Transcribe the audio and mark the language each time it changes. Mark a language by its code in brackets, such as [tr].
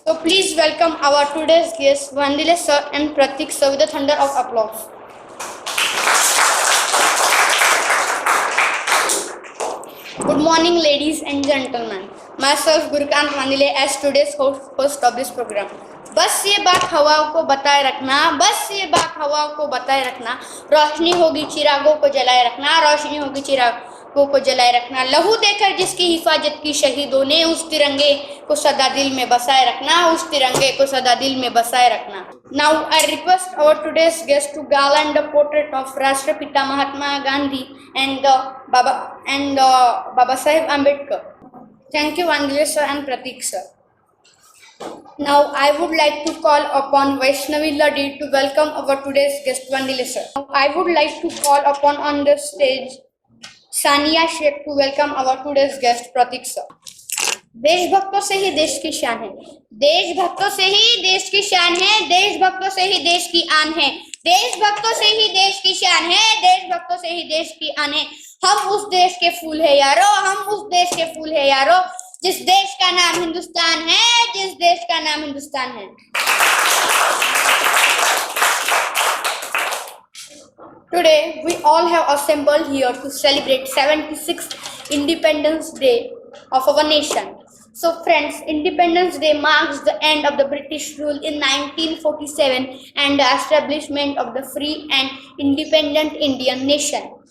[en] So please welcome our today's guests, Vandile sir and Pratik sir with a thunder of applause. Good morning, ladies and gentlemen. Myself Gurukant Vandile as today's host of this program. [hi] बस ये बात हवाओं को बताए रखना, बस ये बात हवाओं को बताए रखना, रोशनी होगी चिरागों को जलाए रखना, रोशनी होगी चिरागों को जलाए रखना, लहू देकर जिसकी हिफाजत की शहीदों ने, उस तिरंगे को सदा दिल में बसाए रखना, उस तिरंगे को सदा दिल में बसाए रखना. [en] Now I request our today's guest to garland the portrait of Rashtrapita Mahatma Gandhi and Baba Saheb Ambedkar. Thank you, Vandile sir and Pratik sir. Now I would like to call upon Vaishnavi Ladhi to welcome our today's guest Vandile sir. Now I would like to call upon on the stage Sania Sheikh to welcome our today's guest Pratik sir. [hi] देशभक्तों से ही देश की शान है, देशभक्तों से ही देश की शान है, देशभक्तों से ही देश की आन है, देशभक्तों से ही देश की शान है, देशभक्तों से ही देश की आन है. हम उस देश के फूल है यारो, हम उस देश के फूल है यारो, जिस देश का नाम हिंदुस्तान है, जिस देश का नाम हिंदुस्तान है. [en] Today we all have assembled here to celebrate 76th Independence Day of our nation. So friends, Independence Day marks the end of the British rule in 1947 and the establishment of the free and independent Indian nation.